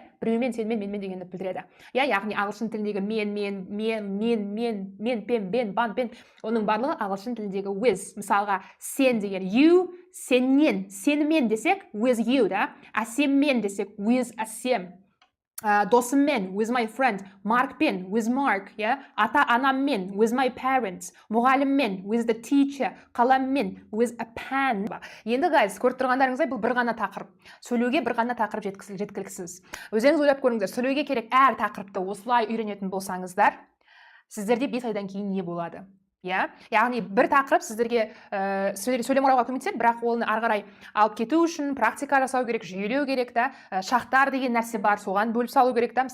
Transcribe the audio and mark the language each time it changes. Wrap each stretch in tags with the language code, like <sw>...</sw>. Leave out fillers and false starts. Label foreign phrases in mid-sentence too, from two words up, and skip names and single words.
<kk>Біреумен, сенімен, менімен дегенді білдіреді. Яғни ағылшын тіліндегі мен, пен, бен, бан, пен. Оның барлығы ағылшын тіліндегі with. Мысалға, сен деген you, сеннен, сенімен десек</kk> <en>with you,</en> <kk>да? Әсеммен десек with әсем. Досыммен,</kk> <en>with my friend, Маркпен, with Mark,</en> <kk>ата-анаммен,</kk> <en>with my parents, мұғаліммен, with the teacher, қаламмен, with a pen.</en> <kk>Енді, guys, көріп тұрғандарыңыздай, бұл бір ғана тақырып. Сөйлеуге бір ғана тақырып жеткіліксіз. Өзіңіз ойлап көріңіздер, сөйлеуге керек әр тақырыпты осылай үйренетін болсаңыздар, сіздерде 5 айдан кейін не болады? Яғни бір тақырып сіздерге сөйлем құрауға көмектеседі, бірақ оны ары қарай алып кету үшін практика жасау керек, жүйелеу керек та, шақтар деген нәрсе бар, соған бөліп салу керек та.</kk>